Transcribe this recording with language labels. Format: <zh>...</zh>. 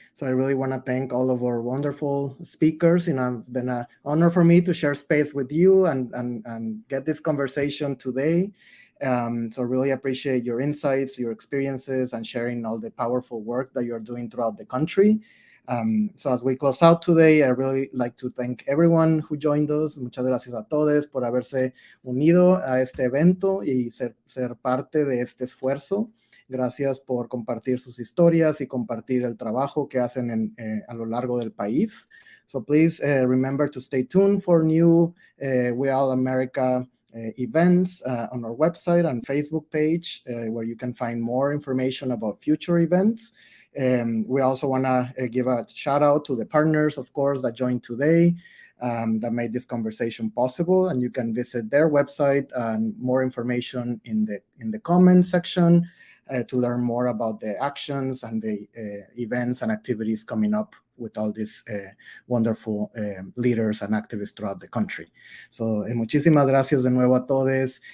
<en>So I really want to thank all of our wonderful speakers. It's been an honor for me to share space with you and get this conversation today. So really appreciate your insights, your experiences, and sharing all the powerful work that you're doing throughout the country. So as we close out today, I really like to thank everyone who joined us.</en> <es>Muchas gracias a todos por haberse unido a este evento y ser parte de este esfuerzo. Gracias por compartir sus historias y compartir el trabajo que hacen a lo largo del país.</es> <en>So please remember to stay tuned for new We All America events on our website and Facebook page, where you can find more information about future events. We also want to give a shout out to the partners, of course, that joined today, that made this conversation possible. And you can visit their website and more information in the comment section to learn more about the actions and the events and activities coming up with all these wonderful leaders and activists throughout the country.</en> <es>So muchísimas gracias de nuevo a todos.</es>